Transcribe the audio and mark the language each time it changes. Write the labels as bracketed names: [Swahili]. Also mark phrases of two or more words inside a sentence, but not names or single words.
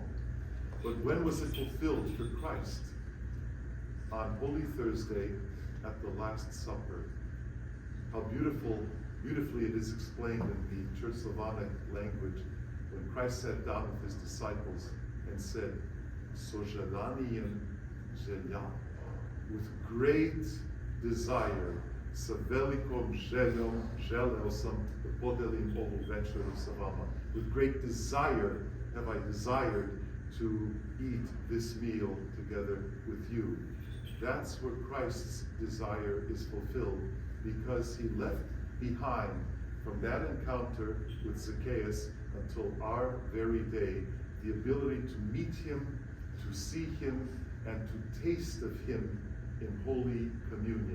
[English] But when was it fulfilled for Christ? On Holy Thursday at the Last Supper. How beautifully it is explained in the Church Slavonic language when Christ sat down with his disciples and said, [Church Slavic] "Sožadaniem želja," [English] with great desire, [Serbian] sa velikom željom želeo sam da podelim ovu večeru sa vama. [English] With great desire have I desired to eat this meal together with you. that's where Christ's desire is fulfilled, because he left behind from that encounter with Zacchaeus until our very day the ability to meet him, to see him, and to taste of him in Holy Communion.